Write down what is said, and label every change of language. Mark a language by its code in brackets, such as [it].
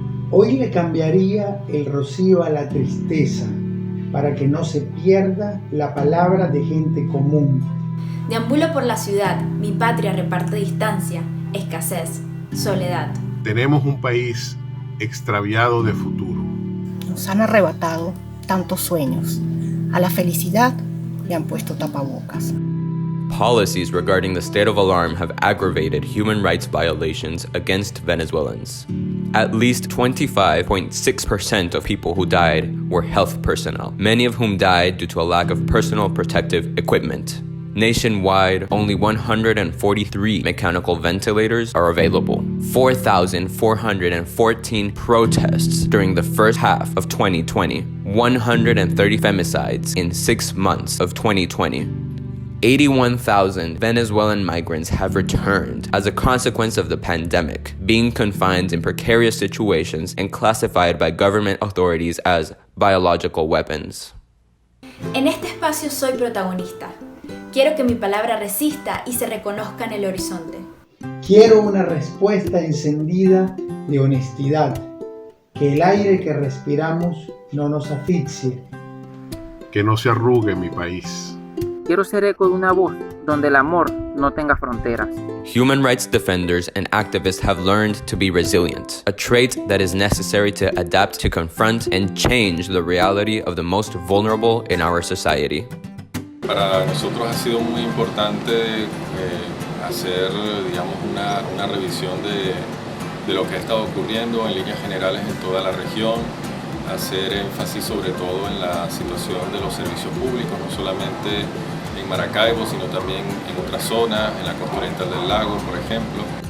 [es] Hoy le cambiaría el rocío a la tristeza para que no se pierda la palabra de gente común. Deambulo por la ciudad, mi patria reparte distancia, escasez, soledad. Tenemos un país extraviado de futuro. Nos han arrebatado tantos sueños. A la felicidad le han puesto tapabocas. [en] Policies regarding the state of alarm have aggravated human rights violations against Venezuelans. At least 25.6% of people who died were health personnel, many of whom died due to a lack of personal protective equipment. Nationwide, only 143 mechanical ventilators are available. 4,414 protests during the first half of 2020. 130 femicides in 6 months of 2020. 81,000 Venezuelan migrants have returned as a consequence of the pandemic, being confined in precarious situations and classified by government authorities as biological weapons. [es] En este espacio soy protagonista. Quiero que mi palabra resista y se reconozca en el horizonte. Quiero una respuesta encendida de honestidad, que el aire que respiramos no nos asfixie. Que no se arrugue mi país. Quiero ser eco de una voz donde el amor no tenga fronteras. [en] Human rights defenders and activists have learned to be resilient, a trait that is necessary to adapt to confront and change the reality of the most vulnerable in our society. [es] Para nosotros ha sido muy importante hacer, digamos, una revisión de lo que ha estado ocurriendo en líneas generales en toda la región, hacer énfasis sobre todo en la situación de los servicios públicos, no solamente en Maracaibo, sino también en otras zonas, en la costa oriental del lago, por ejemplo.